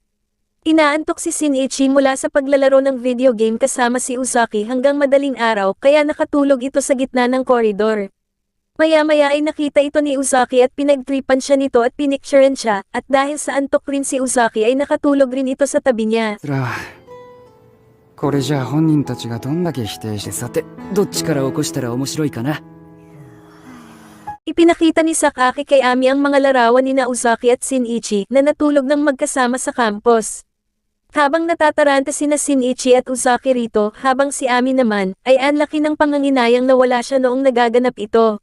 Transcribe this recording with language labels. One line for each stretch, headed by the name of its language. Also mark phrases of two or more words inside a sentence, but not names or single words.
Filipino: Inaantok si Shinichi mula sa paglalaro ng video game kasama si Uzaki hanggang madaling araw kaya nakatulog ito sa gitna ng koridor. Maya-maya ay nakita ito ni Uzaki at pinagtripan siya nito at pinicturean siya at dahil sa antok rin si Uzaki ay nakatulog rin ito sa tabi niya.
Japanese: これじゃあ本人たちがどんだけ否定してさてどっちから起こしたら面白いかな
Filipino: Ipinakita ni Sakaki kay Ami ang mga larawan ni Uzaki at Shinichi na natulog ng magkasama sa campus. Habang natataranta sina Shinichi at Uzaki rito habang si Ami naman ay anlaki ng panganginayang na wala siya noong nagaganap ito.